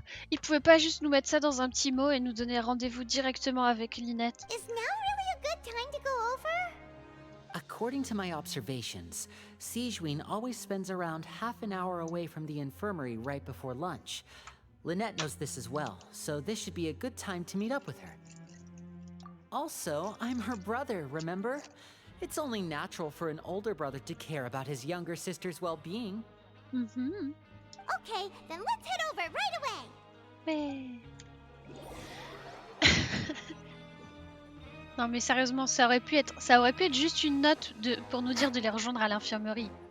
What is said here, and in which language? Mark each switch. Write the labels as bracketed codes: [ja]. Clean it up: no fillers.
[fr] Il pouvait pas juste nous mettre ça dans un petit mot et nous donner rendez-vous directement avec Lynette. [en] Is now really a good time to go over? According to my observations, Sigewinne always spends around half an hour away from the infirmary right before lunch. Lynette knows this as well, so this should be a good time to meet up with her. Also, I'm her brother, remember? It's only natural for an older brother to care about his younger sister's well-being. Okay, then let's head over right away. [fr] Mais... Non mais sérieusement, ça aurait pu être juste une note pour nous dire de les rejoindre à l'infirmerie.